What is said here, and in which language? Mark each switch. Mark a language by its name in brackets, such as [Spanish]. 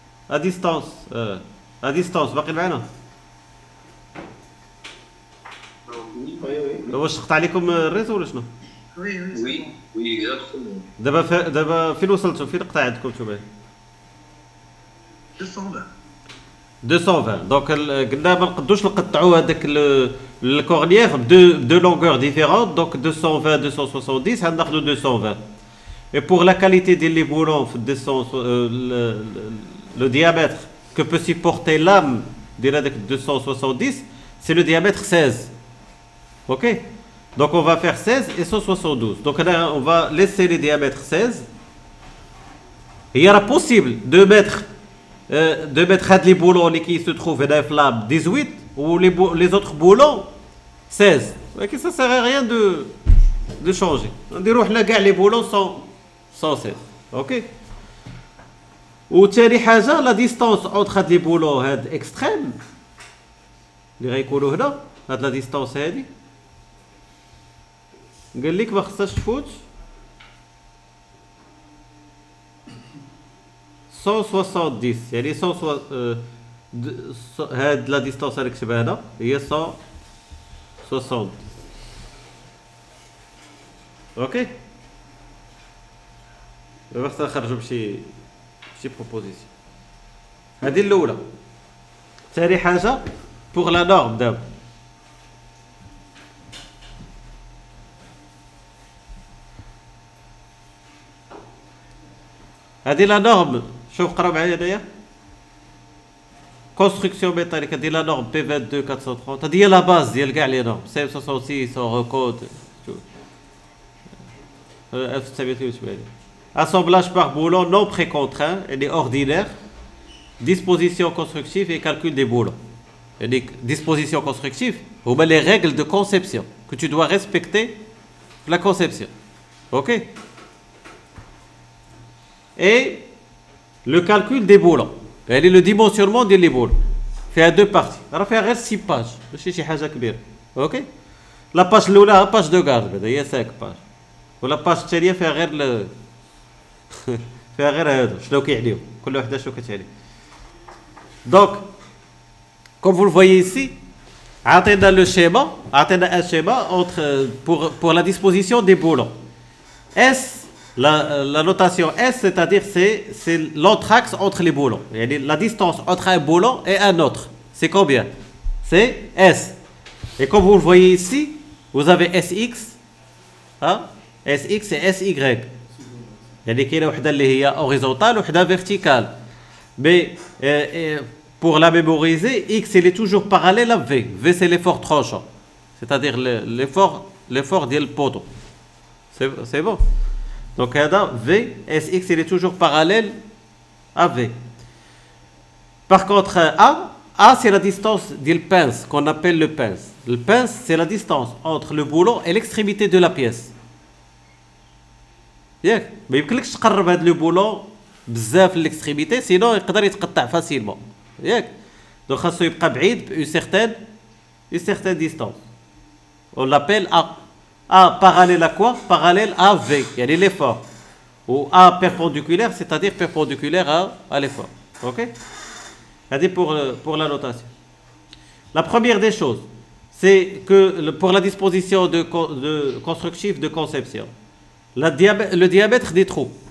[French] à distance [Arabic] باقي معنا. واش قطع عليكم الريزو ولا شنو؟ [French] وي اكزاكتومون. [Arabic] دابا فين وصلتوا؟ فين قطع عندكم نتوما؟ 220. دونك قلنا ما نقدوش نقطعوا هذاك الكورنيير بدو لونغور ديفيرونت. دونك 220 270 غناخذوا 220. [French] Et pour la qualité des boulons, le diamètre que peut supporter l'âme de la 270, c'est le diamètre 16. Ok? Donc on va faire 16 et 172. Donc là, on va laisser les diamètres 16. Et il y aura possible de mettre les boulons qui se trouvent dans la flamme 18 ou les autres boulons 16. Okay, ça ne sert à rien de changer. On dit que les boulons sont 116. Ok. [Arabic] وثاني حاجه لا ديستانس اونتر هاد لي بولون هاد اكستريم اللي غيكونوا هنا هاد لا ديستانس هادي قال لك ما خصهاش تفوت 170. يعني 100 هاد لا ديستانس اللي كتبها هنا هي 160. اوكي بس نخرجوا بشي بروبوزيسيون. هذه الاولى. ثاني حاجه بوغ لا نورم دابا هذه لا نورم. شوف قرا معايا هنايا كونستركسيون ميتاليك. هذه لا نورم بي 22 430. هذه هي لا باز ديال كاع لي نورم سي 66 اورو كود 1980. [French] Assemblage par boulon non précontraint et des ordinaires, disposition constructive et calcul des boulons. Et les dispositions constructives, ou bien les règles de conception que tu dois respecter pour la conception. Ok? Et le calcul des boulons. Et le dimensionnement des boulons. Fait à deux parties. Alors, faire 6 pages. C'est une chose كبيرة. Ok? [Arabic] لاباج الاولى باج دو كارد بعدا هي 5 باج ولا باج الثانيه فيها غير فيها غير هادو شنو كيعنيو كل وحده شنو كتعني. [French] دونك comme vous le voyez ici [Arabic] عطينا لو [French] schéma عطينا un schéma entre pour la disposition des boulons. S la notation S c'est-à-dire c'est l'entraxe entre les boulons. La distance entre un boulon et un autre c'est combien? C'est S. Et comme vous le voyez ici vous avez SX hein? SX et SY. [Arabic] يعني كاينه وحده اللي هي horizontale وحده verticale. [French] Mais pour la mémoriser, X il est toujours parallèle à V. V c'est l'effort tranchant. C'est-à-dire l'effort du poteau. C'est bon. Donc V, SX il est toujours parallèle à V. Par contre A c'est la distance du pince qu'on appelle le pince. Le pince c'est la distance entre le boulon et l'extrémité de la pièce. [Arabic] ياك ما يمكنلكش تقرب هذا لو بولون بزاف للاكستريميتي سينو يقدر يتقطع فاسيلمون ياك دونك خاصو يبقى بعيد ب une certaine distance. [French] On l'appelle A parallèle à quoi? Parallèle à V يعني l'effort ou A perpendiculaire c'est-à-dire perpendiculaire à l'effort. OK هذه pour la notation. La première des choses c'est que pour la disposition de constructif de conception le diamètre des trous.